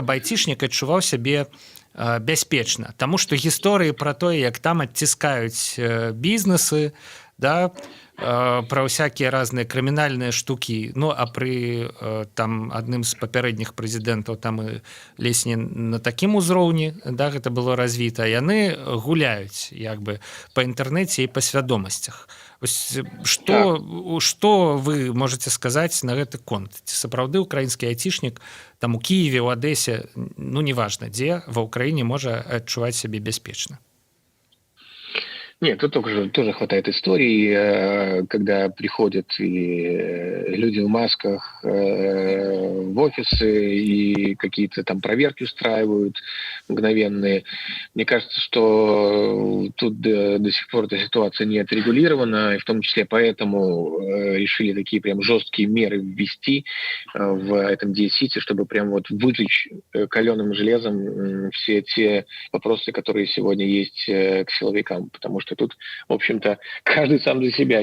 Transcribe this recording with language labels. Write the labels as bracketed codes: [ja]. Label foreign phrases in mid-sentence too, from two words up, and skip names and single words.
[be] айцішнік адчуваў сябе бяспечна, таму што гісторыі пра тое, як там адціскаюць бізнесы, да, пра ўсякія разныя крымінальныя штукі, ну а пры там адным з папярэдніх прэзідэнтаў там і ледзь не на такім узроўні, да, гэта было развіта, яны гуляюць як бы па інтэрнэце і па свядомасцях. Што [ru] вы можете [be] сказаць на гэты конт? Ці сапраўды украінскі айцішнік там у Кіеве, у Адэсе, ну неважна дзе, ва ўкраіне можа адчуваць сябе бяспечна? [ru] Нет, тут тоже хватает историй, когда приходят и люди в масках в офисы и какие-то там проверки устраивают мгновенные. Мне кажется, что тут до сих пор эта ситуация не отрегулирована, и в том числе поэтому решили такие прям жесткие меры ввести в этом DSCity, чтобы прям вот выжечь каленым железом все те вопросы, которые сегодня есть к силовикам, потому что тут, в общем-то, каждый сам за себя.